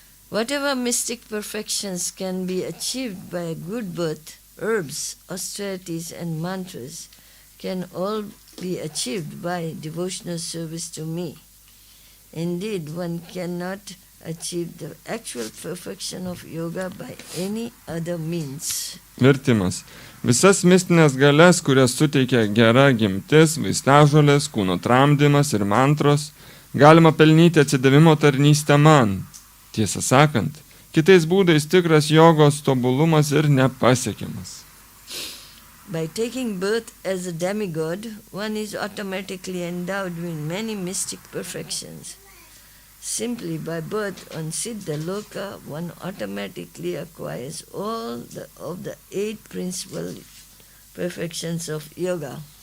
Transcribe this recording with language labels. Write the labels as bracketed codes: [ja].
[en] Whatever mystic perfections can be achieved by a good birth, herbs, austerities and mantras can all be achieved by devotional service to me. Indeed, one cannot achieve the actual perfection of yoga by any other means. [lt] Vertimas. Visas mistinės galias, kurias suteikia gera gimtis, vaistažolės, kūno tramdymas ir mantros, galima pelnyti atsidavimo tarnystę man. Tiesą sakant, kitais būdais tikras jogos tobulumas ir nepasiekiamas. [en] By taking birth as a demigod, one is automatically endowed with many mystic perfections. Simply by birth on Siddha Loka, one automatically acquires all of the 8 principal perfections of yoga.